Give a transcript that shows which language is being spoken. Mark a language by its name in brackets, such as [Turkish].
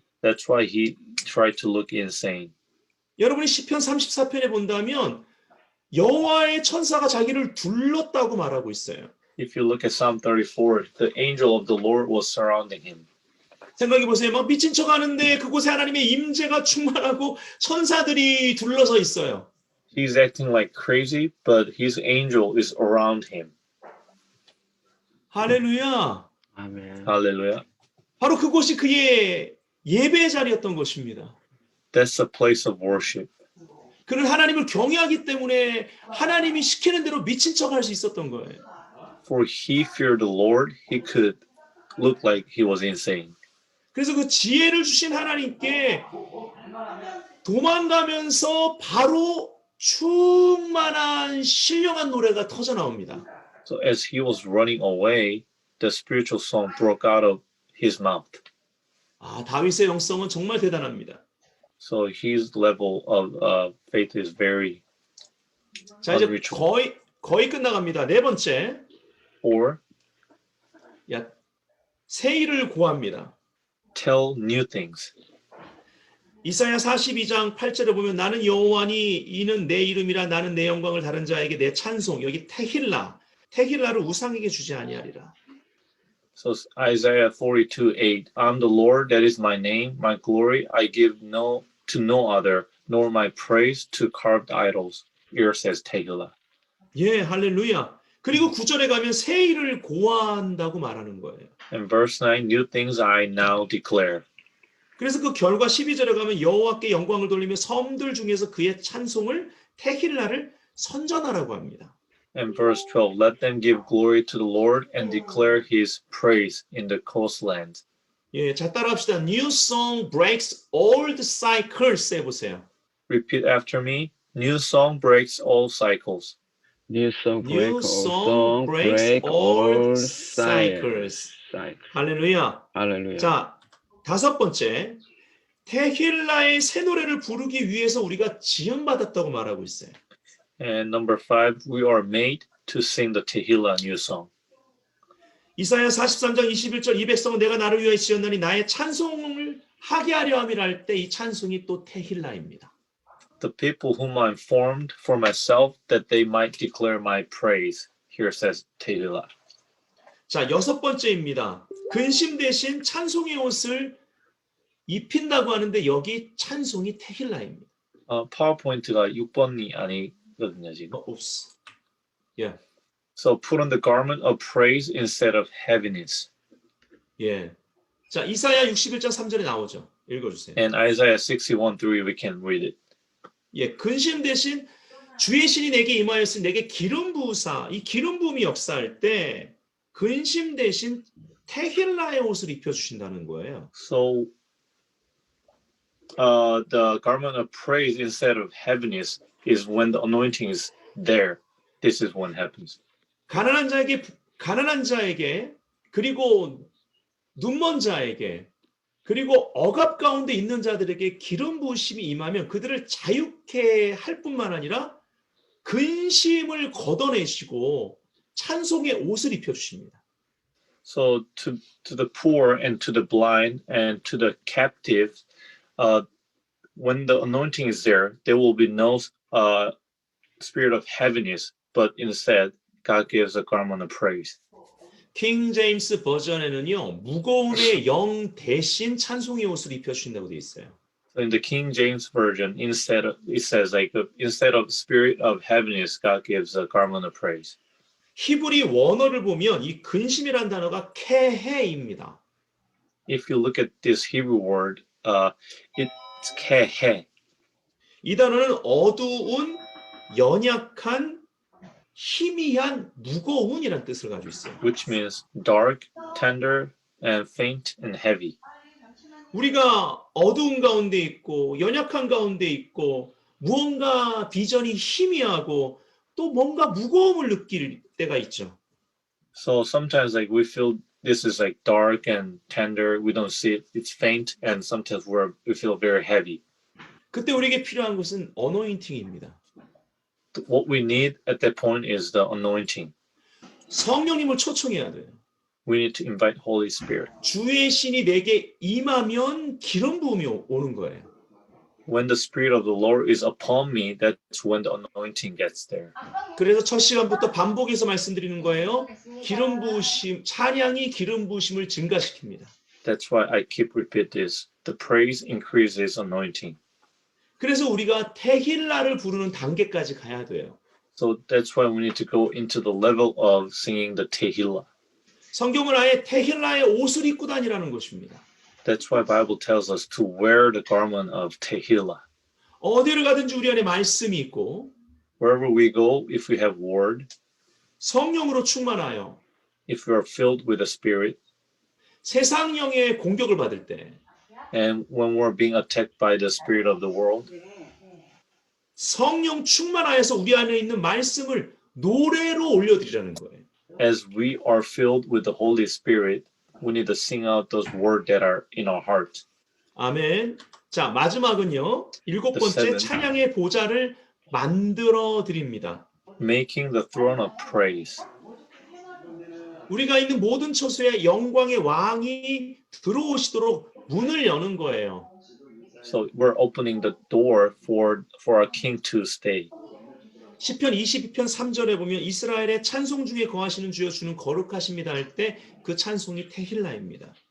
[English] That's why he tried to look insane. [Korean] 여러분이 시편 34편에 본다면 여호와의 천사가 자기를 둘렀다고 말하고 있어요. [English] If you look at Psalm 34, the angel of the Lord was surrounding him. [Korean] 생각해 보세요. 막 미친 척 하는데 그곳에 하나님의 임재가 충만하고 천사들이 둘러서 있어요. [English] He's acting like crazy, but his angel is around him. [Korean] 할렐루야. 아멘. [English] Hallelujah. [Korean] 바로 그곳이 그의 예배 자리였던 것입니다. [English] That's a place of worship. [Korean] 그는 하나님을 경외하기 때문에 하나님이 시키는 대로 미친 척 할 수 있었던 거예요. [English] For he feared the Lord, he could look like he was insane. [Korean] 그래서 그 지혜를 주신 하나님께 도망가면서 바로 충만한 신령한 노래가 터져 나옵니다. [English] So as he was running away, the spiritual song broke out of his mouth. [Korean] 아, 다윗의 영성은 정말 대단합니다. [English] So his level of faith is very [Korean] 자, 이제 [English] unreachable. [Korean] 거의 끝나갑니다. 네 번째, [English] Or [Korean] 새 일을 고합니다. [English] tell new things. [Korean] 이사야 42장 8절에 보면 나는 여호와니 이는 내 이름이라 나는 내 영광을 다른 자에게 내 찬송 여기 테힐라를 우상에게 주지 아니하리라. [English] So Isaiah 42:8, I'm the Lord, that is my name, my glory I give to no other, nor my praise to carved idols. Here says Tehillah. [Korean] 예, 할렐루야. 그리고 9절에 가면 새 일을 고한다고 말하는 거예요. [English] And verse 9, new things I now declare. [Korean] 그래서 그 결과 12절에 가면 여호와께 영광을 돌리며 섬들 중에서 그의 찬송을 테힐라를 선전하라고 합니다. [English] And verse 12, let them give glory to the Lord and declare his praise in the coastlands. [Korean] 예, 자 따라합시다. [English] New song breaks old cycles [Korean] 해보세요. [English] Repeat after me. New song breaks all cycles. New song break New all song song breaks break old all cycles. cycle. [Korean] 할렐루야. 할렐루야. 자, 다섯 번째. 테힐라의 새 노래를 부르기 위해서 우리가 지음받았다고 말하고 있어요. [English] And number 5, we are made to sing the Tehillah new song. [Korean] 이사야 43장 21절 이 백성은 내가 나를 위하여 지었나니 나의 찬송을 하게 하려 함이라 할 때 이 찬송이 또 테힐라입니다. [English] The people whom I formed for myself, that they might declare my praise. Here says Tehillah. [Korean] 자, 여섯 번째입니다. 근심 대신 찬송의 옷을 입힌다고 하는데 여기 찬송이 테힐라입니다. 파워포인트가 6번이 아니거든요, 지금. [English] Oops. [Korean] 예. [English] So put on the garment of praise instead of heaviness. [Korean] 예. 자, 이사야 61장 3절에 나오죠. 읽어주세요. [English] And Isaiah 61:3, we can read it. [Korean] 예, 근심 대신 주의 신이 내게 임하였으니 내게 기름 부으사. 이 기름 부음이 역사할 때 근심 대신 테힐라의 옷을 입혀주신다는 거예요. [English] So the garment of praise instead of heaviness is when the anointing is there. This is when happens. [Korean] 가난한 자에게 그리고 눈먼 자에게 그리고 억압 가운데 있는 자들에게 기름 부으심이 임하면 그들을 자유케 할 뿐만 아니라 근심을 걷어내시고 찬송의 옷을 입혀주십니다. [English] So to the poor and to the blind and to the captive, when the anointing is there, there will be no spirit of heaviness, but instead God gives a garment of praise. [Korean] 킹 제임스 버전에는요 무거움의 영 대신 찬송의 옷을 입혀주신다고 되어 있어요. [English] So in the King James version, it says instead of spirit of heaviness, God gives a garment of praise. [Korean] 히브리 원어를 보면 이 근심이라는 단어가 케헤입니다. [English] If you look at this Hebrew word, it's kehe. [Korean] 이 단어는 어두운, 연약한, 희미한, 무거운이라는 뜻을 가지고 있어요. [English] Which means dark, tender, and faint and heavy. [Korean] 우리가 어두운 가운데 있고 연약한 가운데 있고 무언가 비전이 희미하고 또 뭔가 무거움을 느낄 때가 있죠. [English] So sometimes like we feel this is like dark and tender, we don't see it, it's faint, and sometimes we feel very heavy. [Korean] 그때 우리에게 필요한 것은 어노인팅입니다. [English] What we need at that point is the anointing. [Korean] 성령님을 초청해야 돼요. [English] We need to invite Holy Spirit. [Korean] 주의 신이 내게 임하면 기름 부음이 오는 거예요. [English] When the Spirit of the Lord is upon me, that's when the anointing gets there. [Korean] 그래서 첫 시간부터 반복해서 말씀드리는 거예요. 기름 부으심, 찬양이 기름 부으심을 증가시킵니다. [English] That's why I keep repeat this. The praise increases anointing. [Korean] 그래서 우리가 테힐라를 부르는 단계까지 가야 돼요. [English] So that's why we need to go into the level of singing the Tehillah. [Korean] 성경은 아예 테힐라의 옷을 입고 다니라는 것입니다. [English] That's why Bible tells us to wear the garment of Tehillah. [Korean] 어디를 가든지 우리 안에 말씀이 있고 [English] Wherever we go, if we have word, [Korean] 성령으로 충만하여 [English] if we are filled with the Spirit, [Korean] 세상령의 공격을 받을 때 [English] and when we're being attacked by the spirit of the world, [Korean] 성령 충만하여서 우리 안에 있는 말씀을 노래로 올려드리라는 거예요. [English] as we are filled with the Holy Spirit, we need to sing out those words that are in our heart. [Korean] 아멘. 자, 마지막은요. 일곱 [English] The [Korean] 번째 [English] seven. [Korean] 찬양의 보좌를 만들어 드립니다. [English] Making the throne of praise. [Korean] 우리가 있는 모든 처소에 영광의 왕이 들어오시도록 문을 여는 거예요. [English] So we're opening the door for our king to stay. [Korean] 시편 22편 3절에 보면 이스라엘의 찬송 중에 거하시는 주여 주는 거룩하십니다 할 때 그 찬송이 테힐라입니다.